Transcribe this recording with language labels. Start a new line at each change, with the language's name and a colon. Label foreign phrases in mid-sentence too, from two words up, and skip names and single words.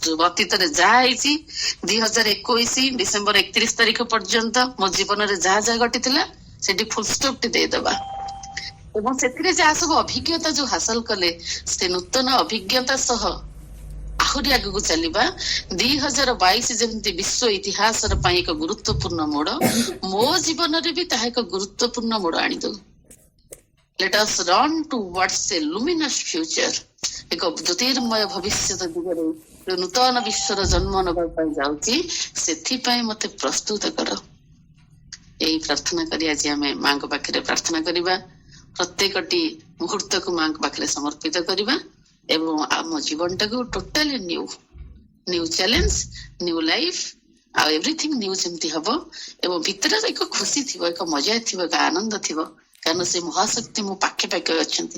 Odia: ଅତୀତରେ ଯାହା ହେଇଛି 2021 ଡିସେମ୍ବର 31 ତାରିଖ ପର୍ଯ୍ୟନ୍ତ ମୋ ଜୀବନରେ ଯାହା ଯାହା ଘଟିଥିଲା ସେଠି
English: full stop
Odia: ଟି ଦେଇଦବା, ଏବଂ ସେଥିରେ ଯାହା ସବୁ ଅଭିଜ୍ଞତା ଯୋଉ ହାସଲ କଲେ, ସେ ନୂତନ ଅଭିଜ୍ଞତା ସହ ଆହୁରି ଆଗକୁ ଚାଲିବା। 2022 ଯେମିତି ବିଶ୍ୱ ଇତିହାସର ପାଇଁ ଏକ ଗୁରୁତ୍ୱପୂର୍ଣ୍ଣ ମୋଡ, ମୋ ଜୀବନରେ ବି ତାହା ଏକ ଗୁରୁତ୍ୱପୂର୍ଣ୍ଣ ମୋଡ ଆଣିଦଉ।
English: Let us run towards a luminous future.
Odia: ଏକ ଜ୍ୟୋତିର୍ମୟ ଭବିଷ୍ୟତ ଦିଗରେ ନୂତନ ବିଶ୍ୱର ଜନ୍ମ ନେବା ପାଇଁ ଯାଉଛି, ସେଥିପାଇଁ ମତେ ପ୍ରସ୍ତୁତ କର। ଏଇ ପ୍ରାର୍ଥନା କରି ଆଜି ଆମେ ମାଙ୍କ ପାଖରେ ପ୍ରାର୍ଥନା କରିବା। ପ୍ରତ୍ୟେକଟି ମୁହୂର୍ତ୍ତକୁ ମାଙ୍କ ପାଖରେ ସମର୍ପିତ କରିବା ଏବଂ ଆମ ଜୀବନଟାକୁ
English: totally new challenge, new life,
Odia: ଆଉ
English: everything new
Odia: ଯେମିତି ହବ, ଏବଂ ଭିତରେ ଏକ ଖୁସି ଥିବ, ଏକ ମଜା ଥିବ, ଏକ ଆନନ୍ଦ ଥିବ, କାରଣ ସେ ମହାଶକ୍ତି ମୋ ପାଖେ ପାଖେ ଅଛନ୍ତି।